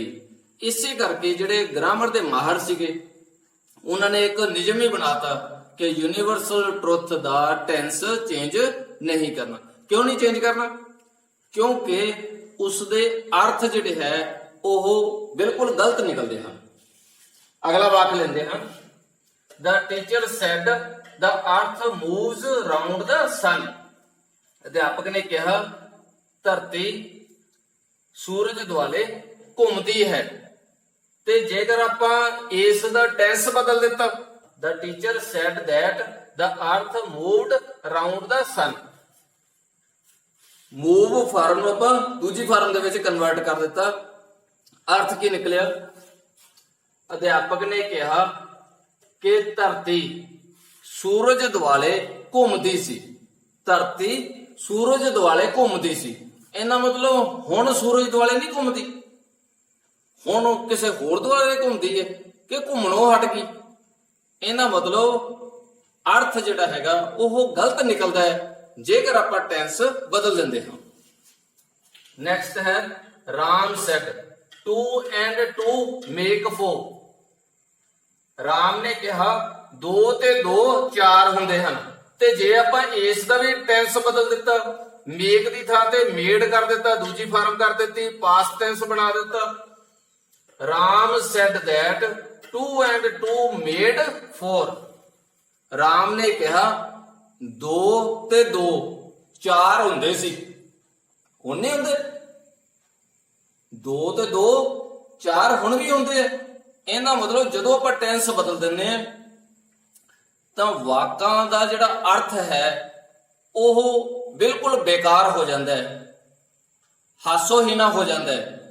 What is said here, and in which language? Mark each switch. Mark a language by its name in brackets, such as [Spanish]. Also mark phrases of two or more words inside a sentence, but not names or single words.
[Punjabi] ਇਸੇ ਕਰਕੇ ਜਿਹੜੇ ਗ੍ਰਾਮਰ ਦੇ ਮਾਹਰ ਸੀਗੇ ਉਹਨਾਂ ਨੇ ਇੱਕ ਨਿਯਮ ਹੀ ਬਣਾਤਾ ਕਿ [English] universal truth [Punjabi] ਦਾ ਟੈਂਸ ਚੇਂਜ ਨਹੀਂ ਕਰਨਾ। ਕਿਉਂ ਨਹੀਂ ਚੇਂਜ ਕਰਨਾ? ਕਿਉਂਕਿ ਉਸਦੇ ਅਰਥ ਜਿਹੜੇ ਹੈ ਉਹ ਬਿਲਕੁਲ ਗਲਤ ਨਿਕਲਦੇ ਹਨ। ਅਗਲਾ ਵਾਕ ਲੈਂਦੇ ਹਾਂ। [English] The teacher said the earth moves round the sun। [Punjabi] ਅਧਿਆਪਕ ਨੇ ਕਿਹਾ ਧਰਤੀ ਸੂਰਜ ਦੁਆਲੇ ਘੁੰਮਦੀ ਹੈ। ਤੇ ਜੇਕਰ ਆਪਾਂ ਇਸ ਦਾ ਟੈਂਸ ਬਦਲ ਦਿੱਤਾ, [English] the teacher said that the earth moved around the sun। move form [Punjabi] ਨੂੰ ਆਪਾਂ ਦੂਜੀ ਫਾਰਮ ਦੇ ਵਿੱਚ ਕਨਵਰਟ ਕਰ ਦਿੱਤਾ। ਅਰਥ ਕੀ ਨਿਕਲਿਆ? ਅਧਿਆਪਕ ਨੇ ਕਿਹਾ ਕਿ ਧਰਤੀ ਸੂਰਜ ਦੁਆਲੇ ਘੁੰਮਦੀ ਸੀ। ਧਰਤੀ ਸੂਰਜ ਦੁਆਲੇ ਘੁੰਮਦੀ ਸੀ। ਇਹਦਾ ਮਤਲਬ ਹੁਣ ਸੂਰਜ ਦੁਆਲੇ ਨਹੀਂ ਘੁੰਮਦੀ, ਹੁਣ ਉਹ ਕਿਸੇ ਹੋਰ ਦੁਆਲੇ ਘੁੰਮਦੀ ਹੈ ਕਿ ਘੁੰਮਣੋਂ ਹਟ ਗਈ। ਇਹਦਾ ਮਤਲਬ ਅਰਥ ਜਿਹੜਾ ਹੈਗਾ ਉਹ ਗਲਤ ਨਿਕਲਦਾ ਹੈ ਜੇਕਰ ਆਪਾਂ ਟੈਂਸ ਬਦਲ ਦਿੰਦੇ ਹਾਂ। [English] ਨੈਕਸਟ ਹੈ ਰਾਮ said 2 and 2 make 4. [Punjabi] ਰਾਮ ਨੇ ਕਿਹਾ 2 ਤੇ 2 4 ਹੁੰਦੇ ਹਨ। ਤੇ ਜੇ ਆਪਾਂ ਇਸ ਦਾ ਵੀ ਟੈਂਸ ਬਦਲ ਦਿੱਤਾ, ਮੇਕ ਦੀ ਥਾਂ ਤੇ ਮੇਡ ਕਰ ਦਿੱਤਾ, ਦੂਜੀ ਫਾਰਮ ਕਰ ਦਿੱਤੀ, [English] past tense [Punjabi] ਬਣਾ ਦਿੱਤਾ। [English] ਰਾਮ said that 2 and 2 made 4. [Punjabi] ਰਾਮ ਨੇ ਕਿਹਾ 2 ਤੇ 2 4 ਹੁੰਦੇ ਸੀ। ਹੁਣ ਨਹੀਂ ਹੁੰਦੇ। 2 ਤੇ 2 4 ਹੁਣ ਵੀ ਹੁੰਦੇ ਆ। ਇਹਦਾ ਮਤਲਬ ਜਦੋਂ ਆਪਾਂ ਟੈਂਸ ਬਦਲ ਦਿੰਦੇ ਆ ਤਾਂ ਵਾਕਾਂ ਦਾ ਜਿਹੜਾ ਅਰਥ ਹੈ ਉਹ ਬਿਲਕੁਲ ਬੇਕਾਰ ਹੋ ਜਾਂਦਾ ਹੈ, ਹਾਸੋਹੀਣਾ ਹੋ ਜਾਂਦਾ ਹੈ।